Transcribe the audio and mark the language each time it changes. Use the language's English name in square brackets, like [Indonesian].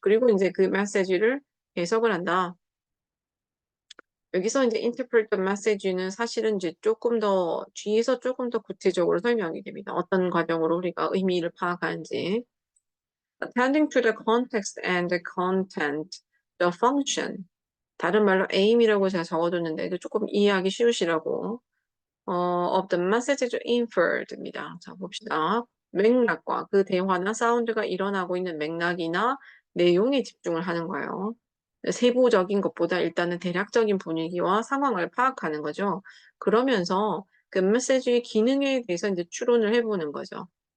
[Korean] 그리고 이제 그 메시지를 해석을 한다. 여기서 이제 [English] interpret the message [Korean] 는 사실은 이제 조금 더 뒤에서 조금 더 구체적으로 설명이 됩니다. 어떤 과정으로 우리가 의미를 파악하는지. [English] Attending to the context and the content, the function. [Korean] 다른 말로 aim이라고 제가 적어뒀는데 그 조금 이해하기 쉬우시라고. [English] of the message inferred입니다. [Korean] 자, 봅시다. 맥락과 그 대화나 사운드가 일어나고 있는 맥락이나 내용에 집중을 하는 거예요. 세부적인 것보다 일단은 대략적인 분위기와 상황을 파악하는 거죠. 그러면서 그 메시지의 기능에 대해서 이제 추론을 해보는 거죠.